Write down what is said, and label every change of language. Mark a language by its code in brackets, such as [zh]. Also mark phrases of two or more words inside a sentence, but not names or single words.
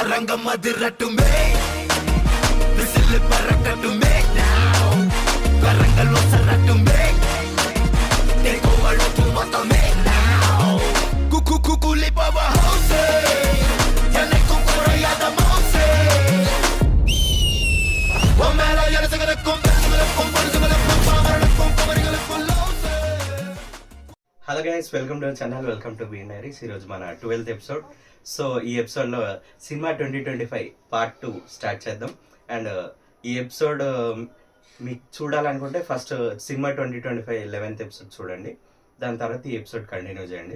[ta] அரங்கம் அதிரட்டுமே விசில் பறக்கட்டுமே கரங்கள் ஒசரட்டுமே தேக்கோவளுக்கு மொத்தமே குக்கு குக்குலி பவ ஹவுசே எனக்கும் குறையாத மவுசே ஒம்மேல எரசகரக்கும் பெருசகரக்கும் பொருசகரக்கும் பாமரனுக்கும் குமரிகளுக்கும் லவுசே. [en] hello guys, welcome to channel, welcome to Bean Diaries. [te] ఈరోజు మన 12th ఎపిసోడ్. సో ఈ ఎపిసోడ్లో సినిమా 2025 పార్ట్ 2 స్టార్ట్ చేద్దాం. అండ్ ఈ ఎపిసోడ్ మీకు చూడాలనుకుంటే ఫస్ట్ సినిమా 2025 11th ఎపిసోడ్ చూడండి, దాని తర్వాత ఈ ఎపిసోడ్ కంటిన్యూ చేయండి.